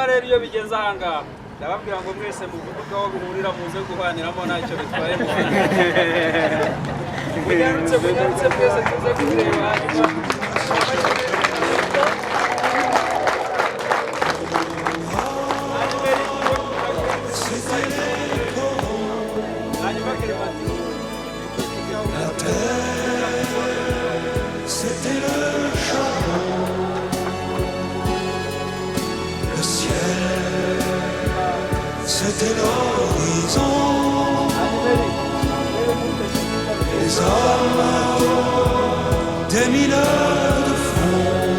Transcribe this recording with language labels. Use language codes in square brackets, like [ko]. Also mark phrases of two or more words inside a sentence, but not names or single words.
[rw] rero iyo bigeze ahangaha ndababwira ngo mwese muvuduka aho bihurira muze guhaniramo ntacyo bitwaye munyarutse mwese tuze kureba hanyuma Kinemanti [fr] c'était le charbon, le ciel, c'était l'horizon, les hommes, des mineurs de fond.